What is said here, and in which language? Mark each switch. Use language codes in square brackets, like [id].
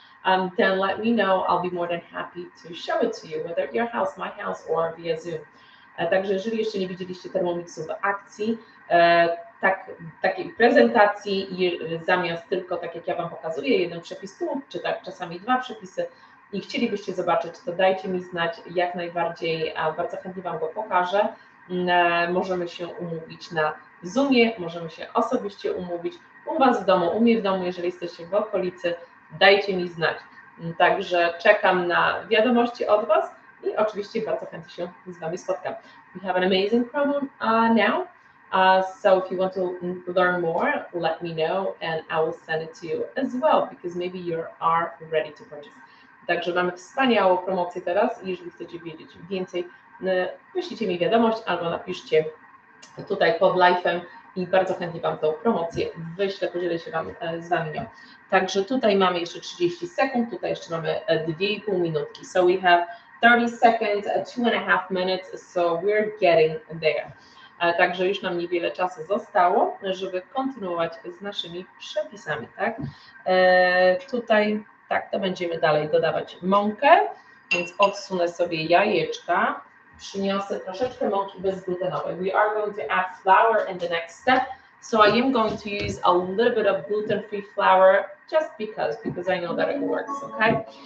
[en] Then let me know. I'll be more than happy to show it to you, whether at your house, my house, or via Zoom. [pl] Także jeżeli jeszcze nie widzieliście Thermomixu w akcji, takiej prezentacji, zamiast tylko tak jak ja Wam pokazuję, 1 przepis tu, czy tak czasami 2 przepisy i chcielibyście zobaczyć, to dajcie mi znać, jak najbardziej, bardzo chętnie Wam go pokażę. Możemy się umówić na Zoomie, możemy się osobiście umówić u Was w domu, u mnie w domu, jeżeli jesteście w okolicy, dajcie mi znać. Także czekam na wiadomości od Was i oczywiście bardzo chętnie się z Wami spotkam. [en] We have an amazing promo now. So if you want to learn more, let me know and I will send it to you as well, because maybe you are ready to purchase. [pl] Także mamy wspaniałą promocję teraz i jeżeli chcecie wiedzieć więcej, wyślijcie mi wiadomość albo napiszcie tutaj pod live'em i bardzo chętnie Wam tą promocję wyślę, podzielę się z Wami nią. Także tutaj mamy jeszcze 30 sekund, tutaj jeszcze mamy 2,5 minutki. [en] So we have 30 seconds, 2.5 minutes, so we're getting there. [pl] Także już nam niewiele czasu zostało, żeby kontynuować z naszymi przepisami, tak? Tutaj, tak, to będziemy dalej dodawać mąkę, więc odsunę sobie jajeczka, przyniosę troszeczkę mąki bezglutenowej. [en] We are going to add flour in the next step, so I am going to use a little bit of gluten-free flour, just because I know that it works, okay?